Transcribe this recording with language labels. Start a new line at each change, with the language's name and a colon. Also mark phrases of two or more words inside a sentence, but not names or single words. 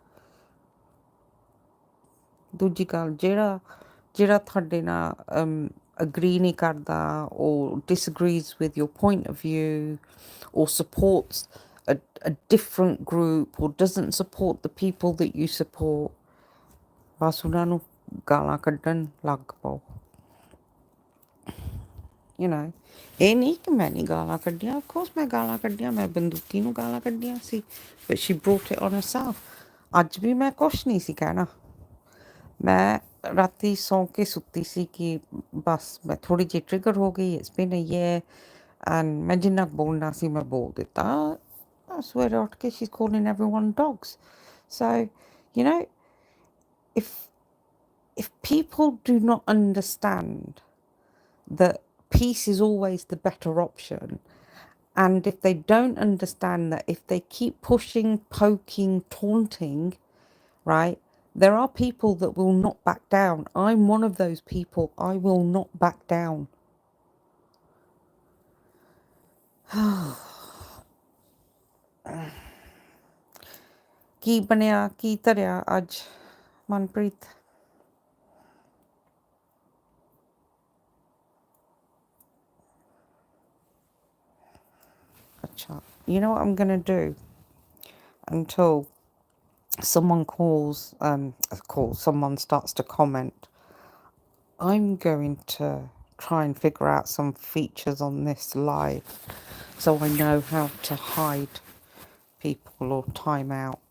Punjabi: ਦੂਜੀ ਗੱਲ, ਜਿਹੜਾ ਤੁਹਾਡੇ ਨਾਲ ਅਗਰੀ ਨਹੀਂ ਕਰਦਾ
English: or disagrees with your point of view or supports a different group or doesn't support the people that you support,
Punjabi: ਬਸ ਉਹਨਾਂ ਨੂੰ ਗਾਲਾਂ ਕੱਢਣ ਲੱਗ ਪਓ।
English: You know,
Punjabi: ਇਹ ਨਹੀਂ ਕਿ ਮੈਂ ਨਹੀਂ ਗਾਲਾਂ ਕੱਢੀਆਂ,
English: of course
Punjabi: ਮੈਂ ਗਾਲਾਂ ਕੱਢੀਆਂ, ਮੈਂ ਬੰਦੂਕੀ ਨੂੰ ਗਾਲਾਂ ਕੱਢੀਆਂ ਸੀ,
English: but she brought it on herself।
Punjabi: ਅੱਜ ਵੀ ਮੈਂ ਕੁਛ ਨਹੀਂ ਸੀ ਕਹਿਣਾ। ਮੈਂ ਰਾਤੀ ਸੌਂ ਕੇ ਸੁੱਤੀ ਸੀ ਕਿ ਬਸ ਮੈਂ ਥੋੜ੍ਹੀ ਜਿਹੀ ਟ੍ਰਿਗਰ ਹੋ ਗਈ,
English: it's been a year, and
Punjabi: ਮੈਂ ਜਿੰਨਾ ਬੋਲਣਾ ਸੀ ਮੈਂ ਬੋਲ ਦਿੱਤਾ। ਸਵੇਰੇ ਉੱਠ ਕੇ
English: she's calling everyone dogs। So, you know, if people do not understand that peace is always the better option, and if they don't understand that if they keep pushing, poking, taunting, right, there are people that will not back down. I'm one of those people. I will not back down।
Punjabi: ਕੀ ਬਣਿਆ, ਕੀ ਧਰਿਆ ਅੱਜ ਮਨਪ੍ਰੀਤ? ਅੱਛਾ,
English: you know what I'm gonna do until someone someone starts to comment? I'm going to try and figure out some features on this live so I know how to hide people or time out.